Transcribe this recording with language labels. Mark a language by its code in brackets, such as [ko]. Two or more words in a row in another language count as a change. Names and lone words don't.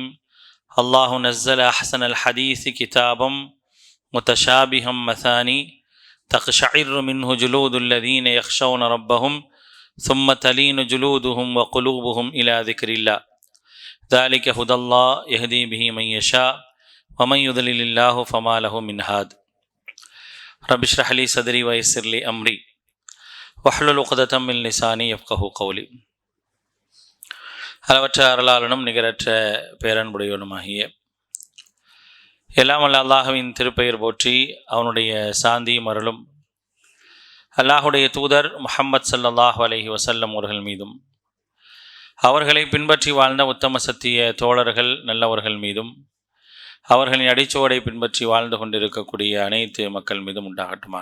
[ar] الله نزل أحسن الحديث كتابا متشابها مثاني تقشعر منه جلود الذين يخشون ربهم ثم تلين جلودهم وقلوبهم إلى ذكر الله ذلك هدى الله يهدي به من يشاء ومن يضلل الله فما له من هاد. رب اشرح لي صدري ويسر لي أمري واحلل عقدة من لساني يفقهوا قولي. [ta] அளவற்ற அருளாளனும் நிகரற்ற பேரன்புடையவனுமாகிய எல்லாம் வல்ல அல்லாஹுவின் திருப்பெயர் போற்றி அவனுடைய சாந்தியும் அருளும் அல்லாஹுடைய தூதர் முஹம்மது [ar] صلى الله عليه وسلم [ta] அவர்கள் மீதும் அவர்களை பின்பற்றி வாழ்ந்த உத்தம சத்திய தோழர்கள் நல்லவர்கள் மீதும் அவர்களின் அடிச்சுவடை பின்பற்றி வாழ்ந்து கொண்டிருக்கக்கூடிய அனைத்து மக்கள் மீதும் உண்டாகட்டுமாக.